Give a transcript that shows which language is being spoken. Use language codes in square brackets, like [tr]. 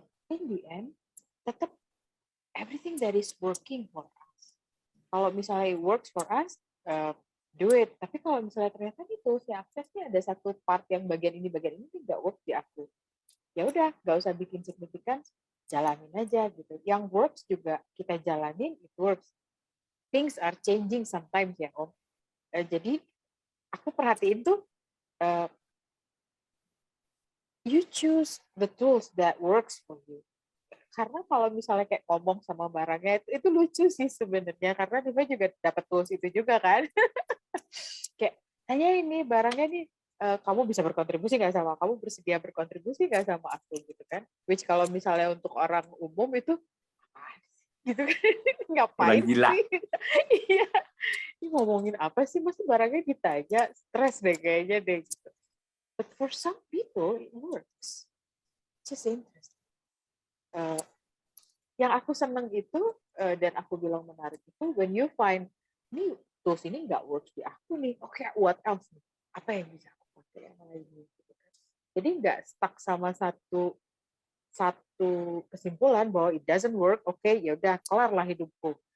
[en] In the end, [id] tetap [en] everything that is working for us. [id] Kalau misalnya [en] it works for us, do it. [id] Tapi kalau misalnya ternyata di tools yang aksesnya ada satu part yang bagian ini tidak work di aku, ya udah nggak usah bikin signifikan, jalanin aja gitu. Yang works juga kita jalanin, [en] it works. Things are changing sometimes [id] ya Om. Jadi aku perhatiin tuh [en] you choose the tools that works for you. [id] Karena kalau misalnya kayak ngomong sama barangnya itu lucu sih sebenarnya, karena Diva juga dapat tools itu juga kan. Kayak tanya ini barangnya nih, kamu bisa berkontribusi nggak sama, kamu bersedia berkontribusi nggak sama aku gitu kan. [en] Which [id] kalau misalnya untuk orang umum itu gitu kan, ngapain sih? Iya, ini ngomongin apa sih, masa barangnya ditanya, stres deh kayaknya deh gitu. [en] But for some people it works. Just interesting. [id] Yang aku seneng itu dan aku bilang menarik itu [en] when you find [id] ini tools ini nggak works di aku nih, oke, [en] what else [id] nih? Apa yang bisa aku pakai yang lain gitu kan. Jadi nggak stuck sama satu kesimpulan bahwa [en] it doesn't work, [id] oke, ya udah kelar lah hidupku.